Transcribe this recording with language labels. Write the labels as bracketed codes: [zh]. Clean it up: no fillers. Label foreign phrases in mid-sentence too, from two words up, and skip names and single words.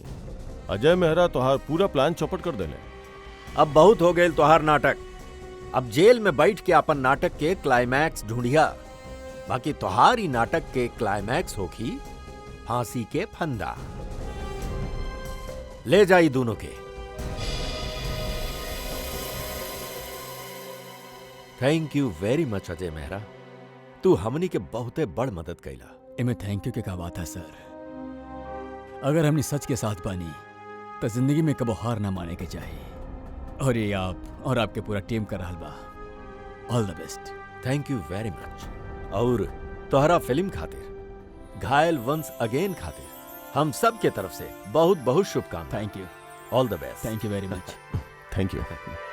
[bho] अजय मेहरा तोहार पूरा प्लान चौपट कर देले। अब बहुत हो गए तोहार नाटक। अब जेल में बैठ के अपन नाटक के क्लाइमैक्स ढूंढिया। बाकी तोहार ही नाटक के क्लाइमैक्स होखी फांसी के फंदा। ले जाई दोनों के। [en] thank you very much [bho] अजय मेहरा, तू हमनी के बहुते बड़ मदद कैला। इमे [en] thank you [bho] के का बात है सर। अगर हमने सच के साथ बानी तो जिंदगी में कबो हार ना माने के चाहिए, और ये आप और आपके पूरा टीम कर रहल बा। [en] all the best. thank you very much. [bho] और तोहरा फिल्म खातिर, घायल वंस अगेन खातिर हम सब के तरफ से बहुत बहुत शुभकामनाएं। [en] thank you. all the best. thank you very much. thank you.